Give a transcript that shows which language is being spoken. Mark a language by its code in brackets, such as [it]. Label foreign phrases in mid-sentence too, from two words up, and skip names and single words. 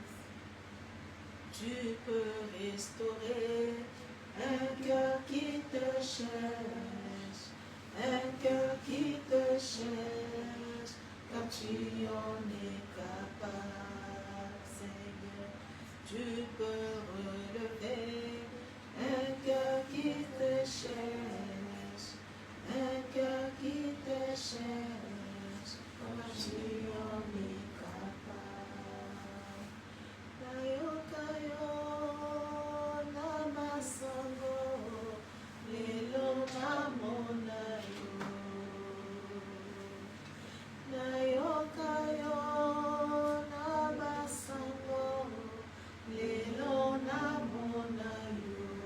[fr] Tu peux restaurer un cœur qui te cherche, un cœur qui te cherche, car tu en es capable, Seigneur. Tu peux relever un cœur qui te cherche, un cœur qui te cherche, car tu en es capable. [ln] Nayokayo namasango, lelo namonayo. Nayokayo namasango, lelo namonayo.